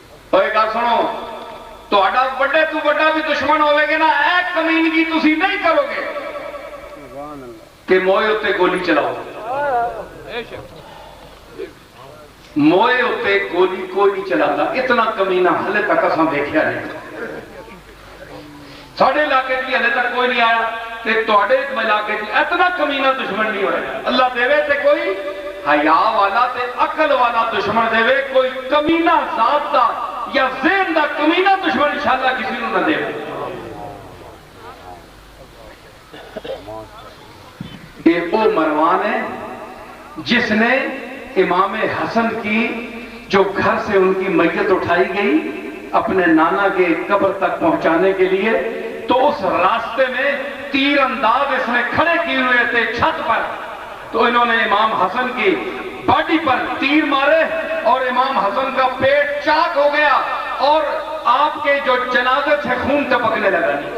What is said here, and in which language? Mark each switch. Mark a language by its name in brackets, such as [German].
[Punjabi] تو ایک گل سنو, تہاڈا بڑے تو بڑا بھی دشمن ہوے گا نا, ایک کمینگی تسی نہیں کرو گے کہ موئے ہوتے گولی چلاؤ. موئے ہوتے گولی کوئی نہیں چلاتا. اتنا کمینہ ہلے تک اساں دیکھیا نہیں. ساڑھے علاقے کی ہلے تک کوئی نہیں آیا تے تہاڈے علاقے کی اتنا کمینہ دشمن نہیں ہوئے. اللہ دے وے تے کوئی حیا والا تے عقل والا دشمن دے وے, کوئی کمینہ ذات دا یا ذہن دا کمینہ دشمن انشاءاللہ کسی نو نہ دے. [Urdu] یہ وہ مروان ہے جس نے امام حسن کی جو گھر سے ان کی میت اٹھائی گئی اپنے نانا کے قبر تک پہنچانے کے لیے, تو اس راستے میں تیر انداز اس نے کھڑے کیے ہوئے تھے چھت پر, تو انہوں نے امام حسن کی باڈی پر تیر مارے اور امام حسن کا پیٹ چاک ہو گیا اور آپ کے جو جنازے سے خون ٹپکنے لگا.